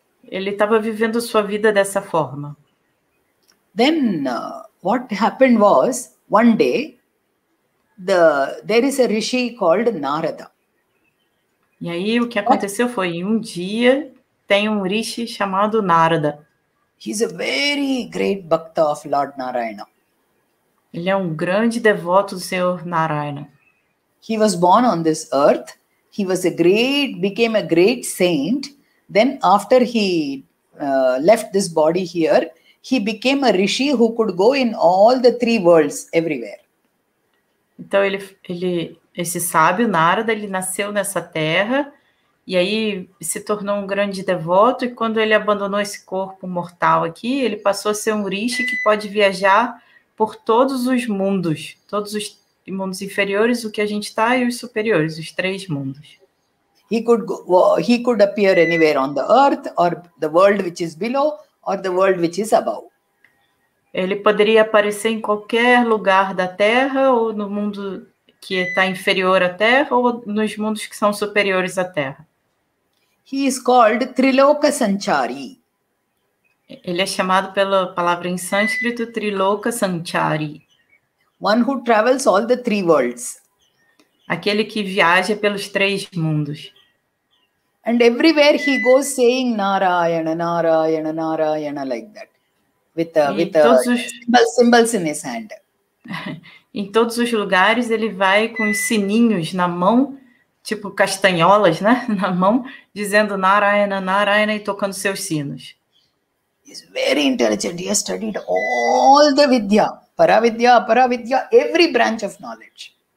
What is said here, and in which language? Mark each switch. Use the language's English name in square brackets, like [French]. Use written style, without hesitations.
[Portuguese] Ele estava vivendo sua vida dessa forma. [English] Then what happened was, one day, there is a rishi called Narada. [Portuguese] E aí o que aconteceu foi, um dia tem um rishi chamado Narada. [English] He's a very great bhakta of Lord Narayana. [Portuguese] Ele é um grande devoto do Senhor Narayana. [English] He was born on this earth. He was became a great saint. Then after he left this body here, he became a rishi who could go in all the 3 worlds, everywhere. [Portuguese] Então esse sábio Narada, ele nasceu nessa terra e aí se tornou um grande devoto, e quando ele abandonou esse corpo mortal aqui, ele passou a ser um rishi que pode viajar por todos os mundos inferiores, o que a gente está, e os superiores, os 3 mundos. [English] He could appear anywhere on the earth, or the world which is below, or the world which is above. [Portuguese] Ele poderia aparecer em qualquer lugar da Terra, ou no mundo que está inferior à Terra, ou nos mundos que são superiores à Terra. [English] He is called Triloka Sanchari. [Portuguese] Ele é chamado pela palavra em sânscrito Triloka Sanchari. [English] One who travels all the 3 worlds. [Portuguese] Aquele que viaja pelos 3 mundos. [English] And everywhere he goes saying Narayana, Narayana, Narayana, like that. With symbols in his hand. [Portuguese] Em todos os lugares ele vai com os sininhos na mão, tipo castanholas, né? Na mão, dizendo Narayana, Narayana e tocando seus sinos. [English] He's very intelligent. He has studied all the vidya, paravidya, aparavidya, every branch of knowledge.